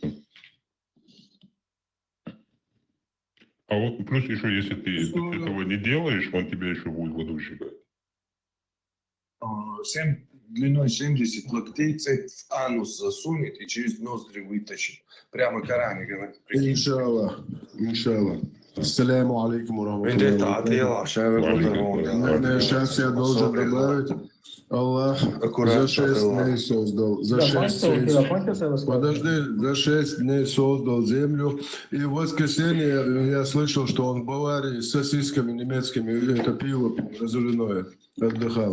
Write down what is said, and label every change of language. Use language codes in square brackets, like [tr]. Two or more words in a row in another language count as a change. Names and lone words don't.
[ru] А вот плюс еще, если ты этого не делаешь, он тебя еще будет в аду сжигать. Длиной 70 локтей цепь в анус засунет и через ноздри вытащит. Прямо Коране говорит. [ar] إن شاء الله. السلام عليكم [ru] Вендетта отъела, Сейчас я должен добавить, Аллах за 6 дней создал. За 6 дней. Подожди, за 6 дней создал землю. И в воскресенье я слышал, что он в Баварии с сосисками немецкими это пиво разливное отдыхал.